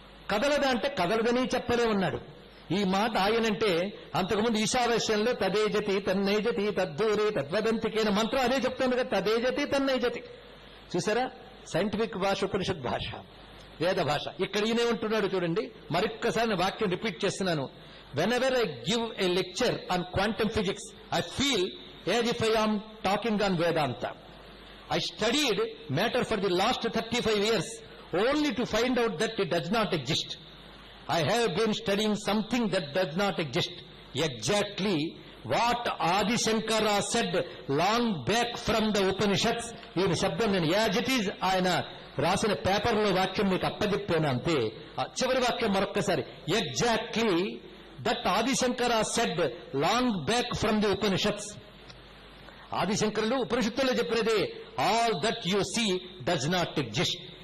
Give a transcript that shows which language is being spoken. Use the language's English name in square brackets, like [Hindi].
[Telugu] కదలదా అంటే కదలదని చెప్పలేమన్నాడు. ఈ మాట ఆయనంటే అంతకుముందు ఈశావాస్యంలో [Sanskrit] తదేజతి తన్నైజతి తద్దూరే తద్వదంతికైన [Telugu] మంత్రం అదే చెప్తుంది కదా, [Sanskrit] తదేజతి తన్నైజతి. [Telugu] చూసారా, సైంటిఫిక్ భాష, ఉపనిషత్ భాష, వేద భాష. ఇక్కడ ఈయనేమంటున్నాడు చూడండి. మరొక్కసారి వాక్యం రిపీట్ చేస్తున్నాను. [English] Whenever I give a lecture on quantum physics I feel as if I am talking on Vedanta. I studied matter for the last 35 years only to find out that it does not exist. I have been studying something that does not exist. Exactly what Adi Shankara said long back from the Upanishads. [Telugu] ఈ శబ్దం నేను [English] as it is [Telugu] ఆయన రాసిన పేపర్లో వాక్యం మీకు అప్పచెప్పాను అంతే. చివరి వాక్యం మరొక్కసారి. [English] Exactly that Adi Shankara said long back from the Upanishads. [Telugu] ఆదిశంకరులు ఉపనిషత్తుల్లో చెప్పినదే, [English] All that you see does not exist.